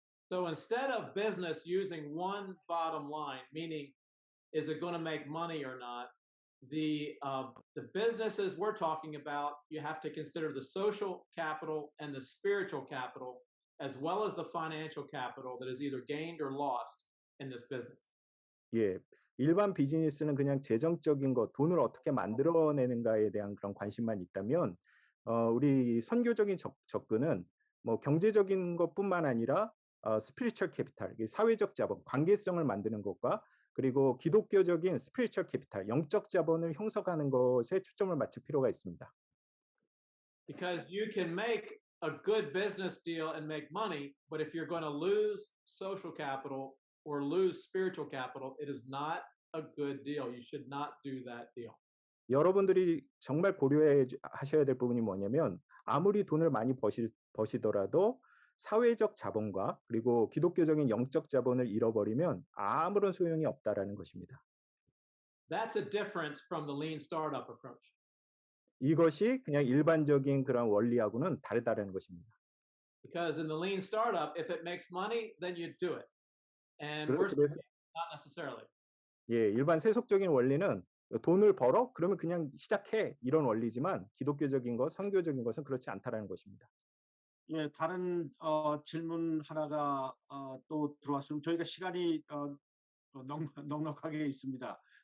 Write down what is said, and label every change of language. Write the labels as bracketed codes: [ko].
[en] So instead of business using one bottom line, meaning is it going to make money or not, the businesses we're talking about, you have to consider the social capital and the spiritual capital, as well as the financial capital that is either gained or lost in this business. [ko] 예, 일반 비즈니스는 그냥 재정적인 것, 돈을 어떻게 만들어내는가에 대한 그런 관심만 있다면, 우리 선교적인 접근은 뭐 경제적인 것뿐만 아니라 스피리추얼 캐피탈, 사회적 자본, 관계성을 만드는 것과 그리고 기독교적인 스피리추얼 캐피탈, 영적 자본을 형성하는 것에 초점을 맞출 필요가 있습니다. [en] Because you can make a good business deal and make money, but if you're going to lose social capital or lose spiritual capital, it is not a good deal. You should not do that deal. [ko] 여러분들이 정말 고려해 하셔야 될 부분이 뭐냐면 아무리 돈을 많이 버시더라도 사회적 자본과 그리고 기독교적인 영적 자본을 잃어버리면 아무런 소용이 없다라는 것입니다. [en] That's a difference from the Lean Startup approach. [ko] 이것이 그냥 일반적인 그런 원리하고는 다르다는 것입니다. [en] Because in the Lean Startup, if it makes money, then you do it. And we're not necessarily. [ko] 예, 일반 세속적인 원리는 돈을 벌어? 그러면 그냥 시작해. 이런 원리지만 기독교적인 것, 선교적인 것은 그렇지 않다라는 것입니다. 예, 다른 질문 하나가 또 들어왔으면 저희가 시간이 넉넉하게 있습니다.